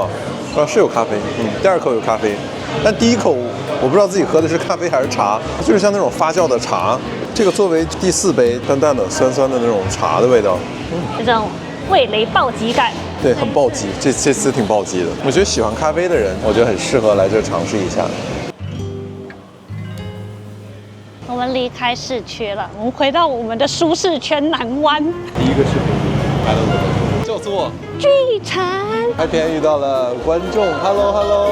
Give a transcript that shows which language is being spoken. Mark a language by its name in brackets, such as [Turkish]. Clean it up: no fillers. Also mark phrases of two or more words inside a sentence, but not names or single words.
[Chinese] 是有咖啡，第2口有咖啡，但第1口我不知道自己喝的是咖啡還是茶，就是像那種發酵的茶，這個作為第4杯，淡淡的、酸酸的那种茶的味道，这种味蕾暴击感。对，很暴击，这次挺暴击的。我觉得喜歡咖啡的人，我覺得很適合來這嘗試一下。我們離開市區了，我們回到我們的舒適圈南灣。第一個視頻拍了我的，叫做巨城。 IPN 遇到了觀眾 ，Hello，